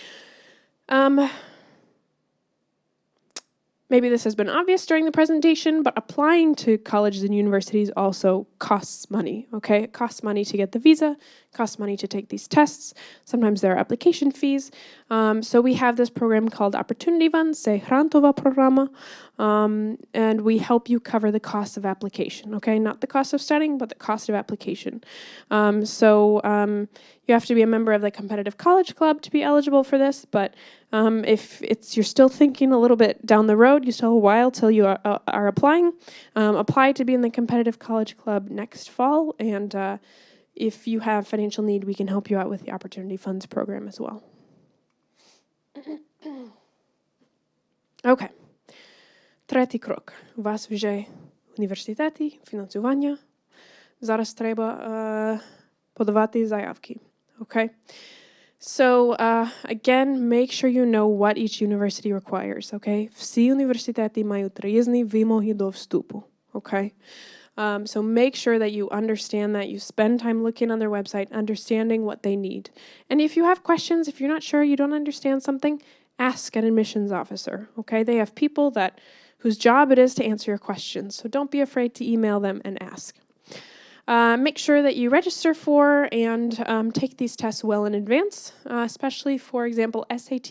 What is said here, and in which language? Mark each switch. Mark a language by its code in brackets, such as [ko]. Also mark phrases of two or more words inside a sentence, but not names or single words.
[en] Maybe this has been obvious during the presentation, but applying to colleges and universities also costs money, okay? It costs money to get the visa, costs money to take these tests. Sometimes there are application fees. So we have this program called Opportunity Fund, [uk] це грантова програма, [en] and we help you cover the cost of application, okay? Not the cost of studying, but the cost of application. You have to be a member of the competitive college club to be eligible for this, but if you're still thinking a little bit down the road, you still have a while till you are applying, apply to be in the competitive college club next fall, and if you have financial need, we can help you out with the Opportunity Funds program as well. Okay. [uk] Третій крок. У вас вже університети, фінансування. Зараз треба подавати заявки. [en] Okay? So, again, make sure you know what each university requires, okay? [uk] Всі університети мають різні вимоги до вступу, [en] okay? So make sure that you understand that, you spend time looking on their website, understanding what they need. And if you have questions, if you're not sure, you don't understand something, ask an admissions officer, okay? They have people whose job it is to answer your questions. So don't be afraid to email them and ask. Make sure that you register for and take these tests well in advance, especially, for example, SAT.